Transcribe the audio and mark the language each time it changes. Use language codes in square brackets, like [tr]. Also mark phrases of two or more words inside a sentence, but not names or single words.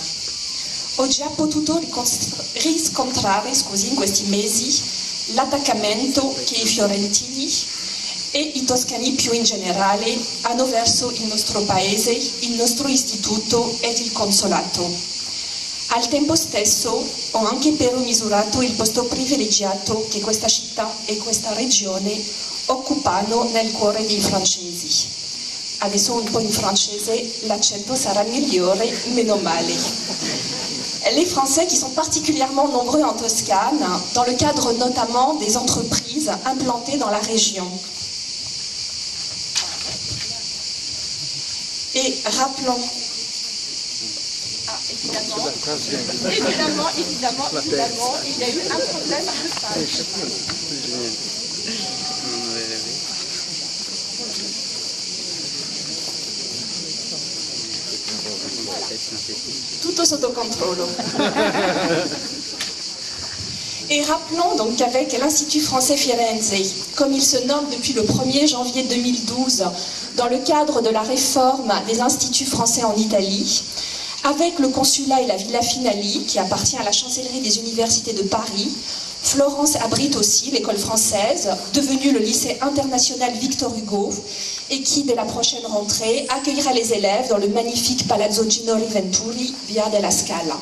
[it] Ho già potuto riscontrare in questi mesi l'attaccamento che i fiorentini e i toscani più in generale hanno verso il nostro paese, il nostro istituto ed il consolato. Al tempo stesso ho anche però misurato il posto privilegiato che questa città e questa regione occupano nel cuore dei francesi. Adesso un po' in francese, l'accento sarà migliore, meno male. [fr] Les Français qui sont particulièrement nombreux en Toscane, dans le cadre notamment des entreprises implantées dans la région. Et rappelons... Évidemment, il y a eu un problème de page. [it] Tutto sotto controllo. [fr] Et rappelons donc qu'avec l'Institut français Firenze, comme il se nomme depuis le 1er janvier 2012, dans le cadre de la réforme des instituts français en Italie, avec le consulat et la Villa Finali, qui appartient à la chancellerie des universités de Paris, Florence abrite aussi l'école française, devenue le lycée international Victor Hugo, et qui, dès la prochaine rentrée, accueillera les élèves dans le magnifique Palazzo Ginori Venturi, Via della Scala.